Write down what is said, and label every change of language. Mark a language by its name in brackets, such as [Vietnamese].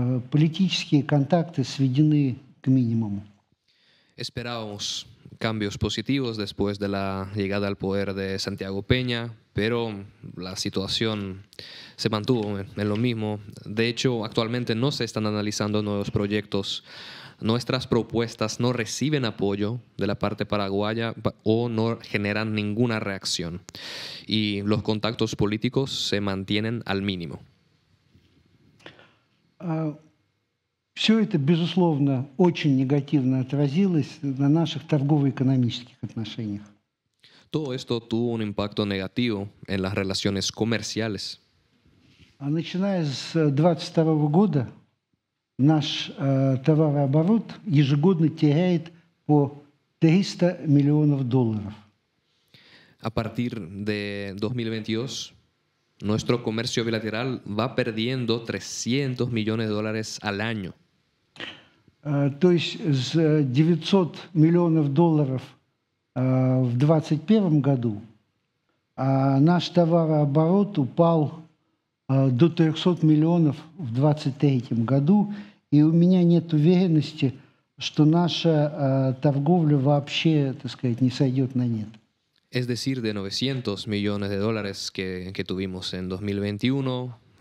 [Russian] Политические контакты сведены к минимуму. [Spanish] Esperábamos cambios positivos después de la llegada al poder de Santiago Peña, pero la situación se mantuvo en lo mismo. De hecho, actualmente no se están analizando nuevos proyectos. Nuestras propuestas no reciben apoyo de la parte paraguaya o no generan ninguna reacción. Y los contactos políticos se mantienen al mínimo. [Russian] Все это, безусловно, очень негативно отразилось на наших торгово-экономических отношениях. [Spanish] Todo esto tuvo un impacto negativo en las relaciones comerciales. [Russian] Начиная с 2022 года наш товарооборот ежегодно теряет по $300 миллионов. [Spanish] A partir de 2022, nuestro comercio bilateral va perdiendo $300 millones al año. [Russian] То есть с $900 миллионов в 2021 году наш товарооборот упал до 300 миллионов в 2023 году, и у меня нет уверенности, что наша торговля вообще, так сказать, не сойдет на нет. [Spanish] Es decir, de $900 millones que tuvimos en 2021,